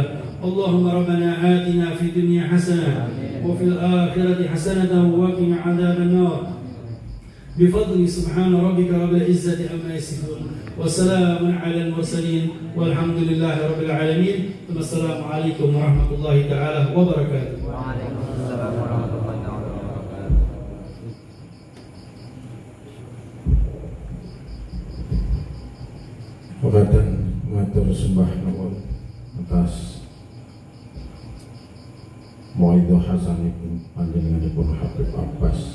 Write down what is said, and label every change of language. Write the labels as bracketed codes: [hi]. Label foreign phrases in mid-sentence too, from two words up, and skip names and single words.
[ar] اللهم ربنا آتنا في الدنيا حسنة وفي الآخرة حسنة وقنا عذاب النار بفضل سبحان ربك رب العزة عما يصفون وسلام على المرسلين والحمد لله رب العالمين. ثم السلام عليكم ورحمة الله تعالى وبركاته. وعليكم السلام ورحمة الله وبركاته. [jv] Wakatan matur sembah nuwun atas Mu'idho hasanipun panjenenganipun Habib Abbas.